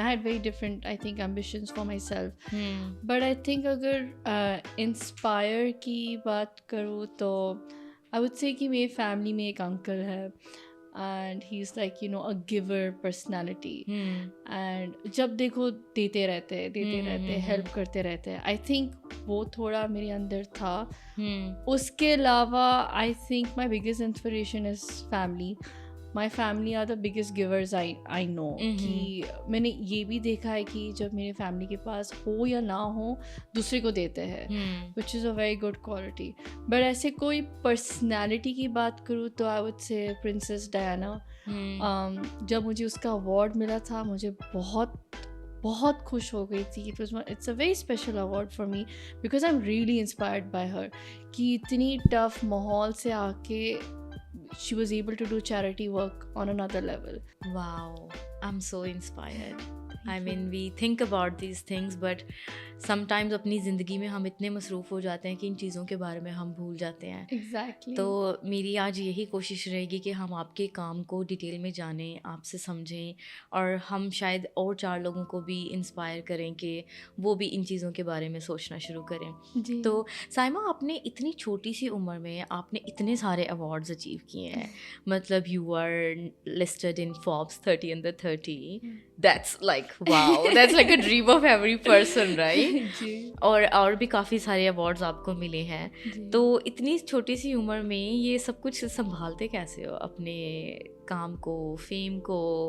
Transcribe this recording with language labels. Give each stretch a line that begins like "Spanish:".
English: I had very different I think ambitions for myself. But I think
Urdu: اگر inspire کی بات کروں تو
English: I would say
Urdu: کہ میری فیملی میں ایک انکل ہے
English: and he's like you know a giver personality and
Urdu: جب دیکھو دیتے رہتے ہیلپ کرتے رہتے.
English: I think
Urdu: وہ تھوڑا میرے اندر تھا. اس کے علاوہ
English: I think my biggest inspiration is family. My family are the biggest givers I know.
Urdu: کہ میں نے یہ بھی دیکھا ہے کہ جب میرے فیملی کے پاس ہو یا نہ ہو دوسرے کو دیتے ہیں,
English: which is a very good quality.
Urdu: But ایسے کوئی پرسنالٹی کی بات کروں تو
English: I would say
Urdu: Princess Diana. جب مجھے اس کا award ملا تھا مجھے بہت خوش ہو گئی تھی.
English: It's a very special award for me because I'm really inspired by her.
Urdu: کہ اتنی ٹف ماحول سے آ کے
English: she was able to do charity work on another level. Wow, I'm so inspired. I mean we think about these things but sometimes
Urdu: اپنی زندگی میں ہم اتنے مصروف ہو جاتے ہیں کہ ان چیزوں کے بارے میں ہم بھول جاتے ہیں.
English: Exactly.
Urdu: تو میری آج یہی کوشش رہے گی کہ ہم آپ کے کام کو ڈیٹیل میں جانیں, آپ سے سمجھیں, اور ہم شاید اور 4 لوگوں کو بھی انسپائر کریں کہ وہ بھی ان چیزوں کے بارے میں سوچنا شروع کریں. تو سائمہ, آپ نے اتنی چھوٹی سی عمر میں آپ نے اتنے سارے ایوارڈز اچیو کیے ہیں.
English: مطلب you are listed in Forbes 30 under 30. That's like wow, that's like a dream of every person, right?
Urdu: اور بھی کافی سارے ایوارڈز آپ کو ملے ہیں. تو اتنی چھوٹی سی عمر میں یہ سب کچھ سنبھالتے کیسے ہو, اپنے کام کو, فیم کو؟